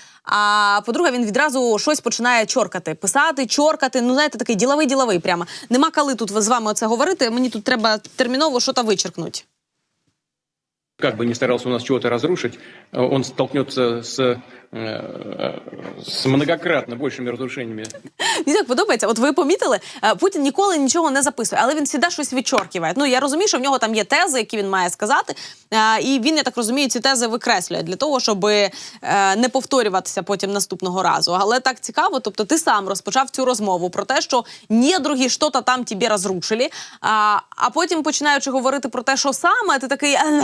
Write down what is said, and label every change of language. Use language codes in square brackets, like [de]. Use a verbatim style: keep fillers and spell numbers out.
[uk] А по-друге, він відразу щось починає чоркати, писати, чоркати. Ну, знаєте, такий діловий-діловий прямо. Нема коли тут з вами оце говорити, мені тут треба терміново щось вичеркнути. [ru] Как бы ни старался у нас чего-то разрушить, он столкнется с, э, с многократно большими разрушениями. [uk] Мені так подобається. От ви помітили, е, Путін ніколи нічого не записує, але він завжди щось відчоркиває. Ну, я розумію, що в нього там є тези, які він має сказати, е, і він, я так розумію, ці тези викреслює для того, щоб е, не повторюватися потім наступного разу. Але так цікаво, тобто ти сам розпочав цю розмову про те, що недругі що-то там тебе розрушили, а, а потім, починаючи говорити про те, що саме, ти такий...